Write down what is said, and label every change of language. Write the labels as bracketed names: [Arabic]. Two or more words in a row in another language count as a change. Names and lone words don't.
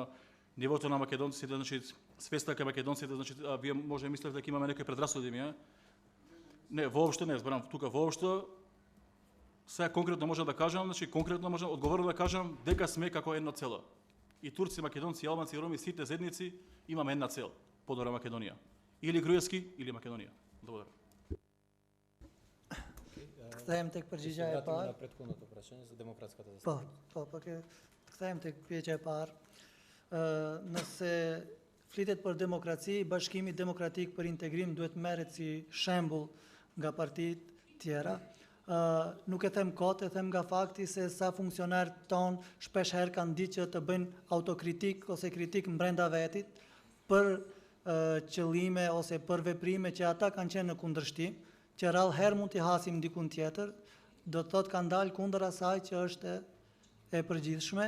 [Macedonian] Нивото на македонците, значи свеста кај македонците, значи вие може да мислите дека имаме некои предрасуди, Не, воопшто не, зборам тука воопшто. Сега конкретно можам да кажам, значи конкретно можам одговорно да кажам дека сме како едно цело. И турци, македонци, албанци, роми, сите заедници имаме една цел, подобра Македонија. Или Груевски, или Македонија. Благодарам. [Albanian] Kthehem tek përgjigjja e [Macedonian] Вратиме [Albanian] parë. [Macedonian] на претходното прашање за демократската застапеност. [Albanian] Po, kthehem tek pyetja e parë. Nëse flitet për demokraci, Bashkimi Demokratik për Integrim duhet merret si shembull nga partitë tjera. Nuk e them kot, e them nga fakti se sa funksionarët ton shpesh herë kanë ditë që të bëjnë autokritik ose kritik brenda vetit për qëllime ose për veprime që ata kanë qenë në kundërshtim, që rrallë herë mund t'i hasim dikun tjetër, do të thotë kanë dalë kundër asaj që është e përgjithshme.